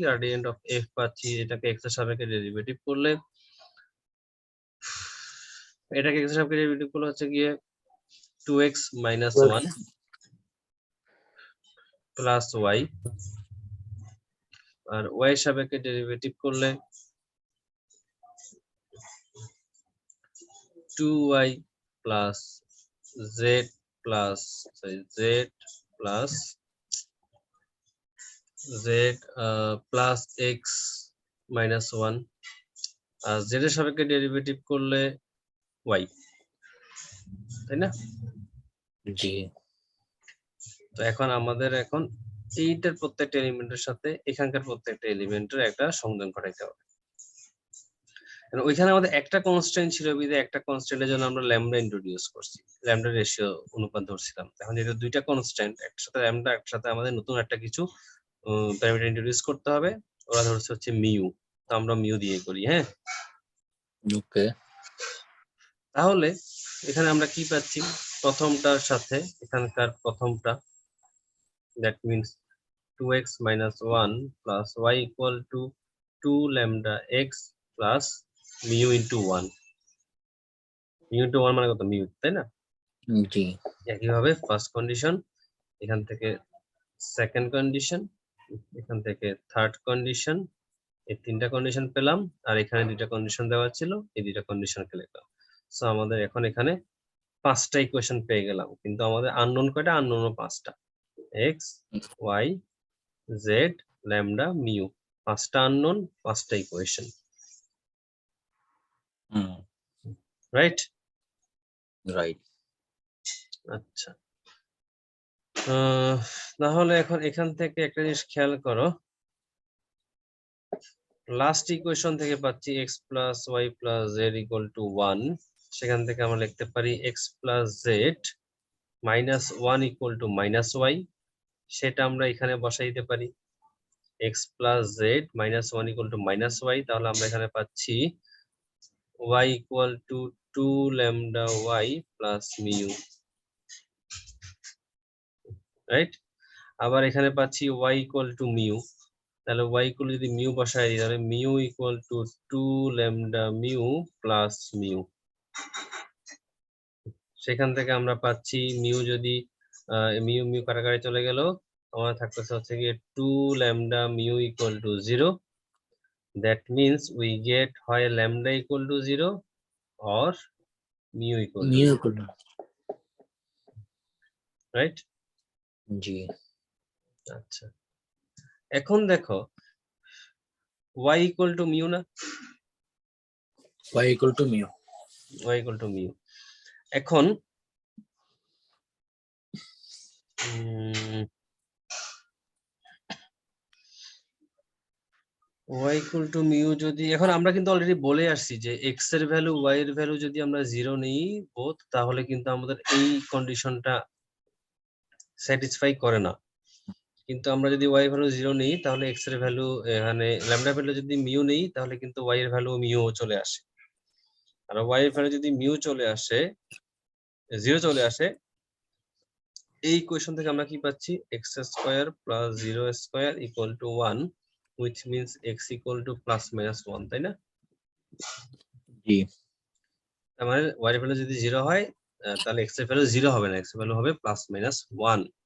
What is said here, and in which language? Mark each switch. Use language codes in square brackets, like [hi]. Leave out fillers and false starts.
[bn] Gradient of f পাচ্ছি, এটাকে x এর সাপেক্ষে ডেরিভেটিভ করলে এটাকে x এর সাপেক্ষে ডেরিভেটিভ করলে হচ্ছে গিয়ে 2x - 1 প্লাস y, আর y এর সাপেক্ষে ডেরিভেটিভ করলে [en] 2y plus z plus z plus z plus x minus 1 [bn] আর z এর সাপেক্ষে ডেরিভেটিভ করলে y, তাই না? জি তো এখন আমাদের এখন এইটার প্রত্যেকটা এলিমেন্টের সাথে এখানকার প্রত্যেকটা এলিমেন্টের একটা সংযোগ ঘটাইতে হবে। ওইখানে আমাদের একটা কনস্ট্যান্ট ছিল, বিধায় একটা কনস্ট্যান্টের জন্য আমরা ল্যামডা ইন্ট্রোডিউস করছি, ল্যামডা রেশিও অনুপাত ধরছিলাম। এখন যেহেতু দুইটা কনস্ট্যান্ট, একটার সাথে ল্যামডা, একটার সাথে আমাদের নতুন একটা কিছু প্যারামিটার ইন্ট্রোডিউস করতে হবে। ওরা ধরছে হচ্ছে মিউ, তো আমরা মিউ দিয়ে করি। হ্যাঁ, ওকে। তাহলে এখানে আমরা কি পাচ্ছি? প্রথমটার সাথে এখানকার প্রথমটা, [en] That means 2x minus 1 plus y equal to 2 lambda x plus mu into 1. mu into 1 [bn] মানে কত? mu, তাই না? জি একইভাবে ফার্স্ট কন্ডিশন, এখান থেকে সেকেন্ড কন্ডিশন, এখান থেকে থার্ড কন্ডিশন, এই তিনটা কন্ডিশন পেলাম। আর এখানে দুইটা কন্ডিশন দেওয়া ছিল, এই দুইটা কন্ডিশনকে লিখলাম। সো আমাদের এখন এখানে পাঁচটা ইকুয়েশন পেয়ে গেলাম, কিন্তু আমাদের আননোন কয়টা? আননোন পাঁচটা, x y z lambda mu, পাঁচটা আননোন, পাঁচটা ইকুয়েশন, রাইট? রাইট। আচ্ছা, তাহলে এখন এখান থেকে একটা জিনিস খেয়াল করো, লাস্ট ইকুয়েশন থেকে পাচ্ছি x plus y plus z equal to 1, সেখান থেকে আমরা লিখতে পারি x plus z minus 1 equal to minus y, সেটা আমরা এখানে বসাই দিতে পারি। [en] x plus z minus 1 equal to minus y, [bn] তাহলে আমরা এখানে পাচ্ছি [en] y equal to 2 lambda y plus mu, right? [bn] আবার এখানে পাচ্ছি y equal to mu, তাহলে y equal যদি mu বসাই দিই, তাহলে mu equal to 2 lambda mu plus mu, সেখান থেকে আমরা পাচ্ছি mu যদি mu mu কাটাকাটি চলে গেল, আমার থাকতেছে হচ্ছে গিয়ে 2 lambda mu equal to 0. [en] That means we get [bn] হয় [en] lambda equal to 0 or mu equal to 0, right? [bn] জি আচ্ছা, এখন দেখো y equal to mu না, [en] y equal to mu, y equal to mu। [bn] এখন y equal to mu যদি, এখন আমরা কিন্তু অলরেডি বলে আসছি যে x এর ভ্যালু y এর ভ্যালু যদি আমরা 0 নিই বোথ, তাহলে কিন্তু আমাদের এই কন্ডিশনটা স্যাটিসফাই করে না। কিন্তু আমরা যদি y এর ভ্যালু 0 নিই, তাহলে x এর ভ্যালু, এখানে ল্যামডা ভ্যালু যদি মিউ নেই, তাহলে কিন্তু y এর ভ্যালু মিউ চলে আসে। আর y এর ভ্যালু যদি মিউ চলে আসে, 0 চলে আসে, এই ইকুয়েশন থেকে আমরা কি পাচ্ছি? [en] x square plus 0 square equal to 1, which means x equal to plus minus 1, [bn] তাই না? জি তার মানে y এর ভ্যালু যদি 0 হয়, তাহলে x এর ভ্যালু 0 হবে না, x এর ভ্যালু হবে প্লাস মাইনাস 1।